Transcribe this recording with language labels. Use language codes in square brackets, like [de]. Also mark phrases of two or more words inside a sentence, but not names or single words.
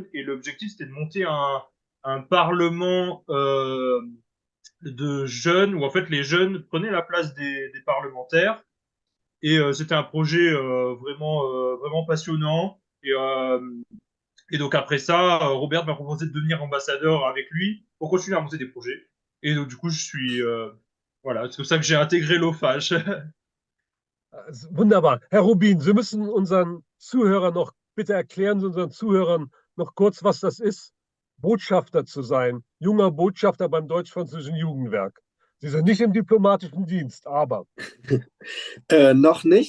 [fr] Et l'objectif, c'était de monter un parlement de jeunes où en fait les jeunes prenaient la place des parlementaires et c'était un projet vraiment passionnant et donc après ça Robert m'a proposé de devenir ambassadeur avec lui pour continuer à monter des projets et donc du coup je suis voilà c'est comme ça que j'ai intégré l'OFAGE. [de] Wunderbar. Herr Rubin, Sie müssen unseren Zuhörern noch, bitte erklären Sie unseren Zuhörern noch kurz, was das ist, Botschafter zu sein, junger Botschafter beim Deutsch-Französischen Jugendwerk. Sie sind nicht im diplomatischen Dienst, aber. Noch nicht.